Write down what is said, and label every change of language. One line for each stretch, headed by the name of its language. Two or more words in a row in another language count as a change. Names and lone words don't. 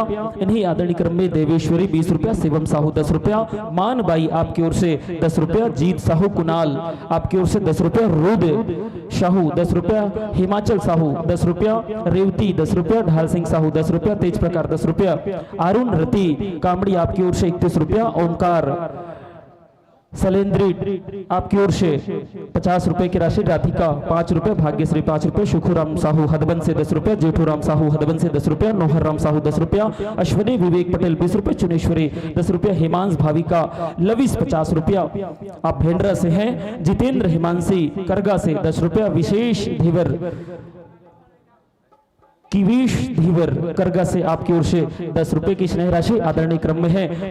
Hindi: इन्हीं आदरणीय क्रम में देवेश्वरी 20 रुपया, शिवम साहू 10 रुपया, मानबाई आपकी ओर से 10 रुपया, जीत साहू कुणाल आपकी ओर से 10 रुपया, रुद साहू 10 रुपया, हिमाचल साहू 10 रुपया, रेवती 10 रुपया, ढाल सिंह साहू 10 रुपया, तेज प्रकार 10 रुपया, अरुण रति कामड़ी आपकी ओर से 31 रुपया, ओमकार सलेंद्री आपकी ओर से 50 रुपए की राशि, राधिका 5 रुपए, भाग्यश्री 5 रुपए, सुखुराम साहू हदबन से 10 रुपया, जेठूराम साहू हदबन से 10 रुपया, नोहर राम साहू 10 रुपया, अश्विनी विवेक पटेल 20 रुपए, चुनेश्वरी 10 रुपया, हिमांश भाविका लविस 50 रुपया, आप भेंडरा से हैं, जितेंद्र हिमांशी करगा से 10 रुपया, विशेष धीवर किवीश धीवर करगा से आपकी ओर से 10 रुपए की स्नेह राशि आदरणीय क्रम में है।